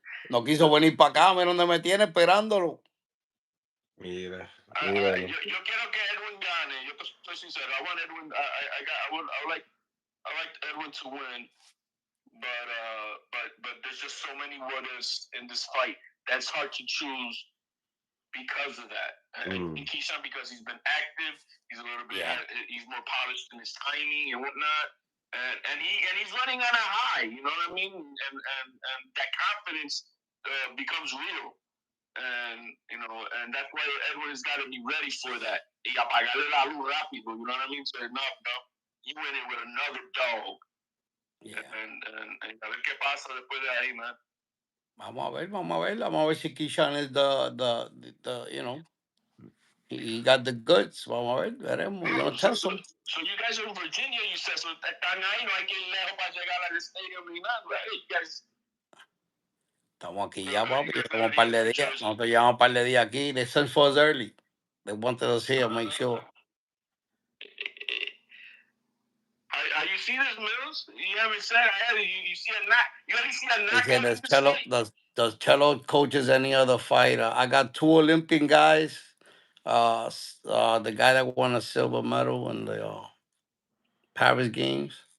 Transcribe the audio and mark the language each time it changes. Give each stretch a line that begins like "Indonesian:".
Spanish: No quiso venir para acá, mira donde me tiene esperándolo. Mira. Yo quiero que Edwin gane. Yo estoy sincero.
English: I want Edwin. I like Edwin to win, but there's just so many what-ifs in this fight. That's hard to choose because of that. Keyshawn, because he's been active, he's a little bit, he's more polished in his timing and whatnot, and he's running on a high. You know what I mean? And that confidence becomes real. And that's why Edwin has got to be ready for that.
Spanish: Y apagarle la luz rápido,
English: you know what I mean? So no, you went in with another dog. Yeah. And
Spanish: a ver qué pasa después de ahí,
English: man.
Spanish: Vamos a ver si
English: Keyshawn is the you know, he got the goods.
Spanish: Vamos a ver, veremos.
English: We're gonna test him. So you guys are in Virginia, you said,
Spanish: so están ahí, no hay que ir lejos para llegar al estadio ni nada, right?
English: You guys...
Spanish: Estamos aquí ya, papi. Llevamos un par de días. Nosotros llevamos un par de días aquí.
English: They sent for us early. They wanted us here, make sure. You see this, Mills? You haven't said you see a knock. You already see a knock. They said, does Cello coaches any other fighter? I got 2 Olympian guys. The guy that won a silver medal in the Paris Games.